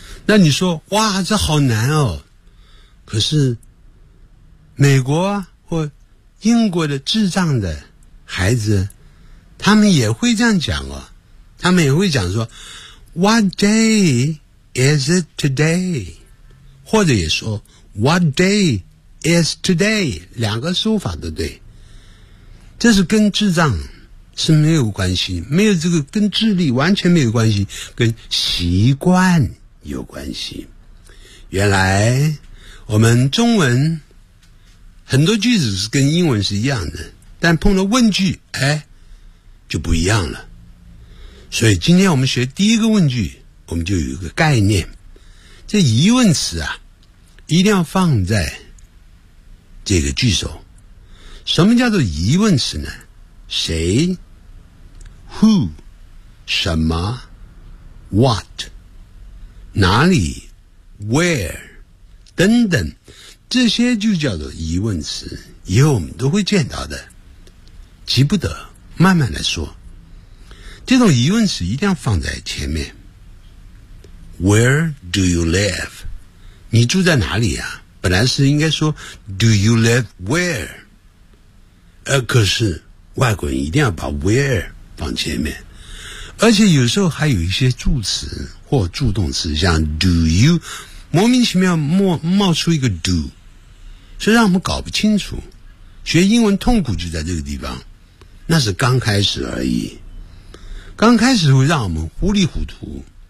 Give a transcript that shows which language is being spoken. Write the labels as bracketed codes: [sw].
[zh] 那你说哇这好难哦，可是美国或英国的智障的孩子他们也会这样讲哦，他们也会讲说 [en] What day is it today? [zh] 或者也说 [en] What day is today? [zh] 两个说法都对，这是跟智障是没有关系，没有这个跟智力完全没有关系，跟习惯有关系。原来我们中文很多句子是跟英文是一样的，但碰到问句哎，就不一样了。所以今天我们学第一个问句，我们就有一个概念，这疑问词啊一定要放在这个句首。什么叫做疑问词呢？谁 Who 什么 What 哪里 Where 等等，这些就叫做疑问词，以后我们都会见到的，急不得，慢慢来说。这种疑问词一定要放在前面。 [en] Where do you live? [zh] 你住在哪里啊？本来是应该说 [en] Do you live where? [zh] 可是外国人一定要把 where 放前面，而且有时候还有一些助词或助动词，像 [en] do you [zh] 莫名其妙 冒出一个 do， 所以让我们搞不清楚。学英文痛苦就在这个地方，那是刚开始而已，刚开始会让我们糊里糊涂。